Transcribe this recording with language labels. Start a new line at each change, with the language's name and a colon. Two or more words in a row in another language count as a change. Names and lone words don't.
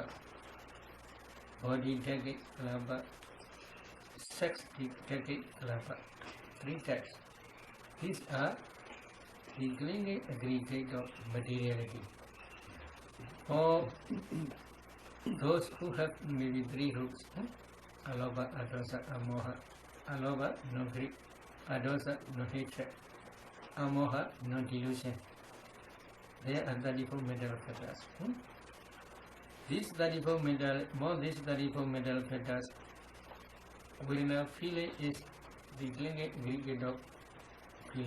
English: Body decade, kalapa. Sex decade, kalapa. 3 types. These are the clinging aggregate of materiality. For those who have maybe 3 roots,
Pali: alobha, adosa, amoha. Alobha,
English: no greed. Adosa, no hatred. amoha, non-delusion. There are 34 mental fetters. These 34 mental fetters, within feeling is the clinging aggregate of feeling.